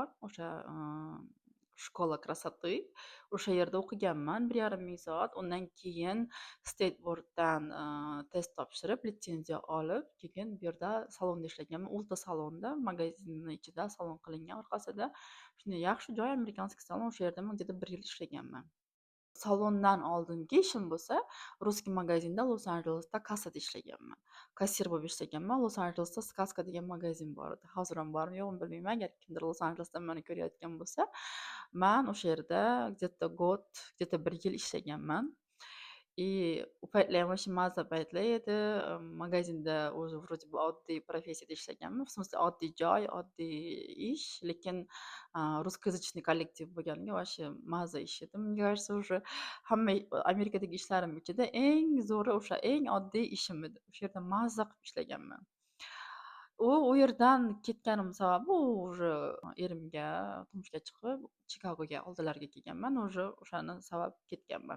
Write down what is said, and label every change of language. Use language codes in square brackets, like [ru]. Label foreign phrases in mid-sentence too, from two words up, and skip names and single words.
[uz] O'sha [ru] школа красоты. [uz] O'sha yerda o'qiganman 1,5 ming soat. Undan keyin State boarddan test topshirib, litsenziya olib, keyin bu yerda salonda ishlaganman. Ulta salonda, magazinning ichida salon qilingan orqasida. Shunday yaxshi joy, amerikanskiy salon. O'sha yerda men где-то 1 yil ishlaganman. Salondan oldingi ishim bo'lsa, Русский magazinda Los-Anjelesda kassada ishlaganman. Kassir bo'lib ishlaganman. Los-Anjelesda Сказка degan magazin bor edi. Hozir ham bormi yo'qmi bilmayman. Agar kimdir Los-Anjelesdan meni ko'rayotgan bo'lsa, man o'sha yerda где-то 1 yil ishlaganman. U paytlar ham o'sha maza paytlar edi. Magazinda o'zi [ru] вроде бы [uz] oddiy professiyada ishlaganman. [ru] В смысле [uz] oddiy joy, oddiy ish, lekin русскоязычный kollektiv bo'lganiga вообще maza ish edi. [ru] Мне кажется, уже [uz] hamma Amerikadagi ishlarim ichida eng zo'ri o'sha eng oddiy ishim edi. O'sha yerda maza qilib ishlaganman. U yerdan ketganim sababi уже erimga turmushga chiqib, Chikagoga oldilariga kelganman. Уже o'shani sabab ketganman.